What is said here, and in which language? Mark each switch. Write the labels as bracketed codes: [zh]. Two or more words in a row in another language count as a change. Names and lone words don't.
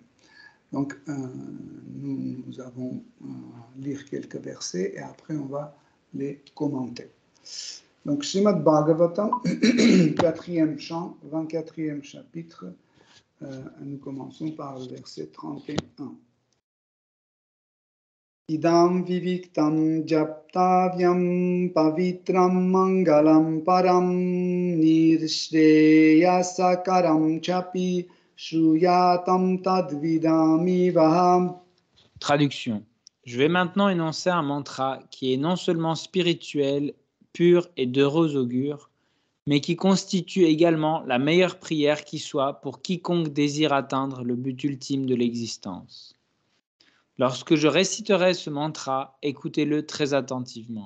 [fr] Donc, nous allons lire quelques versets et après on va les commenter. Donc, Srimad Bhagavatam, 4e chant, 24e chapitre, nous commençons par le verset 31. [sa] Idam viviktam japtavyam pavitram mangalam param nirsheyasakaram chapi shruyatam tadvidami vaham. [fr] Traduction. Je vais maintenant énoncer un mantra qui est non seulement spirituel, pur et d'heureux augure, mais qui constitue également la meilleure prière qui soit pour quiconque désire atteindre le but ultime de l'existence. Lorsque je réciterai ce mantra, écoutez-le très attentivement.